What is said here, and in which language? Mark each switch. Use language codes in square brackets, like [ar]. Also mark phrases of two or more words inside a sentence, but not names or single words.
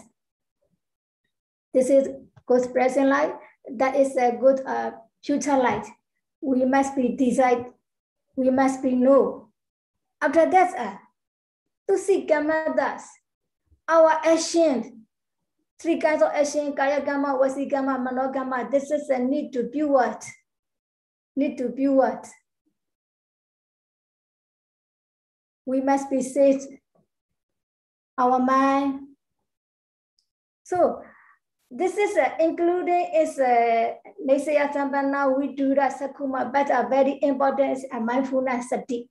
[en] This is good present life. That is a good future life. We must be decide. We must be know. After that, to see kamadas, our action, three kinds of action, [pi] kaya kama, wasi kama, manogama. [en] This is a need to be what? Need to be what? We must be safe. Our mind. So this is including is [pi] Nisaya Sampana, [en] we do that Sakuma, but a very important and mindfulness sati.